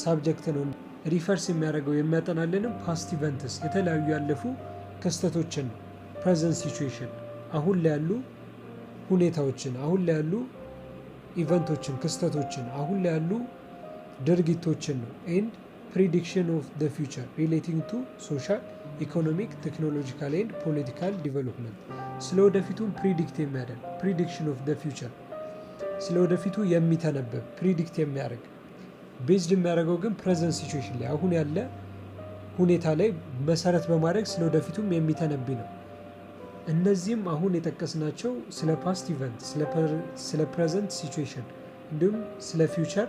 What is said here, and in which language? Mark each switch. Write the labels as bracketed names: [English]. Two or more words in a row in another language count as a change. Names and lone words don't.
[Amharic] ሳብጀክት ነው ሪፈርስ የሚያደርገው የሚያጠናልንም [English] past events [Amharic] የተለያዩ ያለፉ ክስተቶችን ነው [English] present situation [Amharic] አሁን ላይ ያሉ ሁኔታዎችን አሁን ላይ ያሉ ኢቨንቶችን ክስተቶችን አሁን ላይ ያሉ ድርጊቶችን ነው ኤንድ [English] prediction of the future relating to social, economic, technological and political development. [Amharic] ስለ ወደፊቱም ፕሪዲክት የሚያደርግ [English] prediction of the future [Amharic] ስለ ወደፊቱ የሚተነበብ ፕሪዲክት የሚያደርግ ቤዝድ የሚያደርገው ግን [English] present situation [Amharic] ላይ አሁን ያለ ሁኔታ ላይ መሰረት በማድረግ ስለ ወደፊቱም የሚተነብ ነው። እነዚህም አሁን የጠቀስናቸው ስለ [English] past event [Amharic] ስለ [English] present situation [Amharic] እንዲሁም ስለ ፊውቸር